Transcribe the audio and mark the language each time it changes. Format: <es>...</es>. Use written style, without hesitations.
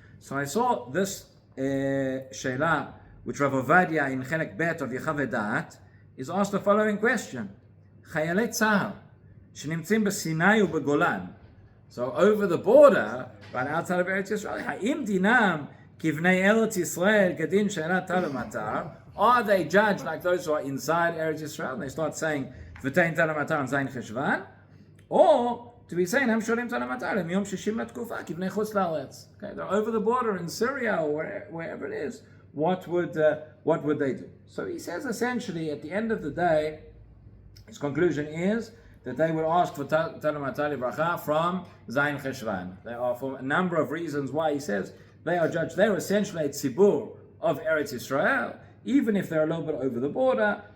<en>So I saw this shayla, which Rav Ovadia in Chelek Bet of Yechav Da'at is asked the following question:</en> <he>Chayalei tzahal שנמצאים בסיני ובגולן.</he> <en>So over the border, right outside of Eretz Yisrael,</en> <he>האם דינם כבני ארץ ישראל כדין שאלה תלו מטר?</he> <en>Are they judged like those who are inside Eretz Yisrael? And they start saying, ותן תלו מטר on זין חשבן? Or to be saying,</en> <he>הם שואלים תלו מטר, הם יום 60 לתקופה, כבני חוץ לארץ.</he> <en>Okay, they're over the border in Syria or wherever it is. What would they do? So he says essentially, at the end of the day, his conclusion is that they would ask for Talu Matar Livracha from Zayin Cheshvan. There are for a number of reasons why he says they are judged. They are essentially a tzibur of Eretz Yisrael, even if they're a little bit over the border.</en>